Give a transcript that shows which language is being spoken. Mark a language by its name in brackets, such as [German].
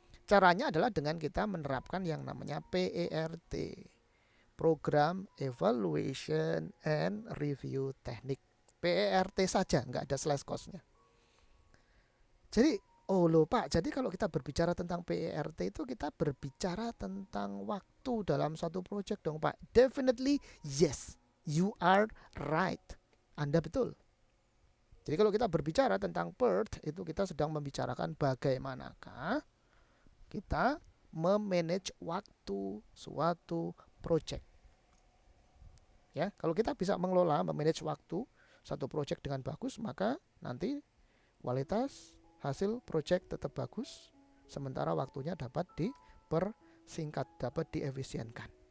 [Indonesian] Caranya adalah dengan kita menerapkan yang namanya PERT, Program Evaluation and Review Technique. PERT saja, nggak ada slash cost-nya. Jadi, oh loh Pak, jadi kalau kita berbicara tentang PERT itu kita berbicara tentang waktu dalam satu project dong Pak. [English] Definitely yes, you are right. [Indonesian] Anda betul. Jadi kalau kita berbicara tentang PERT itu kita sedang membicarakan bagaimanakah kita memanage waktu suatu project. Ya, kalau kita bisa mengelola, memanage waktu satu project dengan bagus, maka nanti kualitas hasil project tetap bagus, sementara waktunya dapat dipersingkat, dapat diefisienkan.